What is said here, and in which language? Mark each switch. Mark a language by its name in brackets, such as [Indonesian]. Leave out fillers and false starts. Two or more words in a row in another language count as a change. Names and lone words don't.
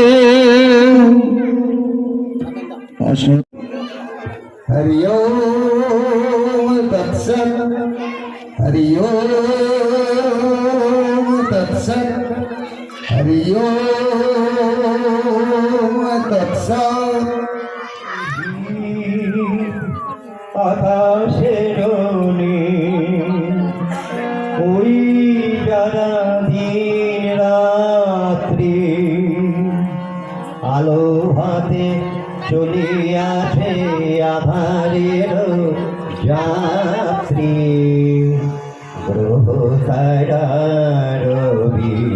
[Sanskrit] हरि ओम तत्सत् हरि ओम तत्सत् हरि ओम तत्सत्। [Bangla] আকাশের ওই যারা দিন রাত্রি আলো হাতে চলিয়াছে আধারের যাত্রী গ্রহ সারা রবি